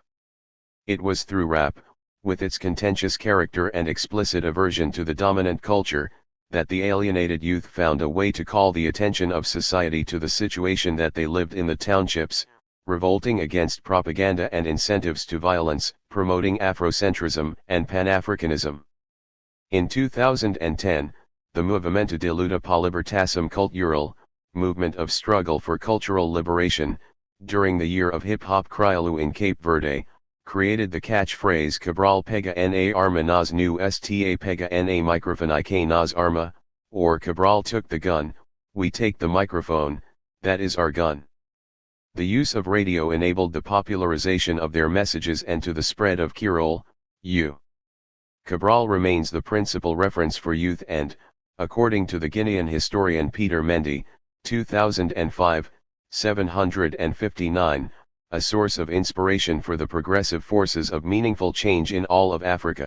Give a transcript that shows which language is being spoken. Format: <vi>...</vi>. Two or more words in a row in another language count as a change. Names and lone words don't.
<en>It was through rap, with its contentious character and explicit aversion to the dominant culture, that the alienated youth found a way to call the attention of society to the situation that they lived in the townships, revolting against propaganda and incentives to violence, promoting Afrocentrism and Pan-Africanism. In 2010, the Movimento de Luta pela Libertação Cultural, movement of struggle for cultural liberation, during the year of hip-hop Crioulo in Cape Verde, created the catchphrase Cabral</en> <kea>pega na arma nas nu sta pega na microphone ik nas arma,</kea> <en>or Cabral took the gun, we take the microphone, that is our gun. The use of radio enabled the popularization of their messages and to the spread of Creole. Cabral remains the principal reference for youth and, according to the Guinean historian Peter Mendy, 2005, 759, a source of inspiration for the progressive forces of meaningful change in all of Africa.</en>